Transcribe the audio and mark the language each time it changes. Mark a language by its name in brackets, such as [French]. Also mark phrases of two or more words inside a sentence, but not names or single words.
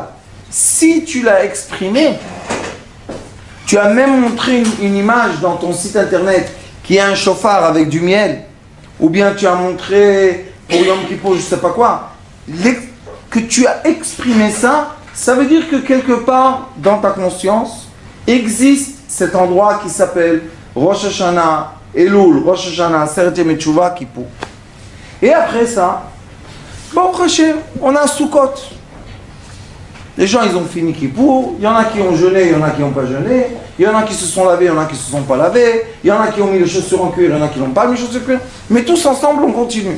[French] Si tu l'as exprimé, tu as même montré une image dans ton site internet qui est un chauffard avec du miel, ou bien tu as montré pour Yom Kippur, je ne sais pas quoi, que tu as exprimé ça, ça veut dire que quelque part dans ta conscience existe cet endroit qui s'appelle Rosh Hashanah, Elul, Rosh Hashanah, Aseret Yemei Teshuvah, Kippur. Et après ça, [Hebrew] ברוך השם, [French] on a un Sukkot. Les gens, ils ont fini Kippour. Il y en a qui ont jeûné, il y en a qui n'ont pas jeûné. Il y en a qui se sont lavés, il y en a qui ne se sont pas lavés. Il y en a qui ont mis les chaussures en cuir, il y en a qui n'ont pas mis les chaussures en cuir. Mais tous ensemble, on continue.